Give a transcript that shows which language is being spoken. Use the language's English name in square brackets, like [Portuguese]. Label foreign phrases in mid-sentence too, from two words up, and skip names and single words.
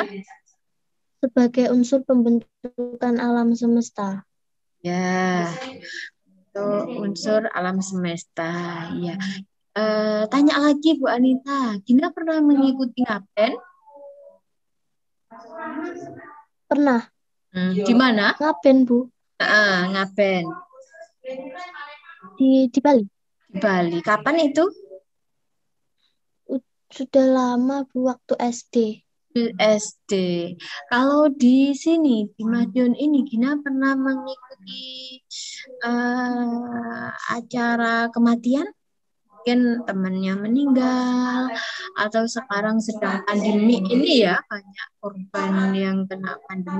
[Indonesian] sebagai unsur pembentukan alam semesta. ya, itu unsur alam semesta. Ya. Tanya lagi Bu Anita, Gina pernah mengikuti ngapen? Pernah. Di mana? Ngapen, Bu? Ngapen. Di Bali. Di Bali. Kapan itu? Sudah lama, Bu, waktu SD. SD. Kalau di sini, di Madiun ini, Gina pernah mengikuti acara kematian? Mungkin temannya meninggal, atau sekarang sedang pandemi ini ya, banyak korban yang kena pandemi.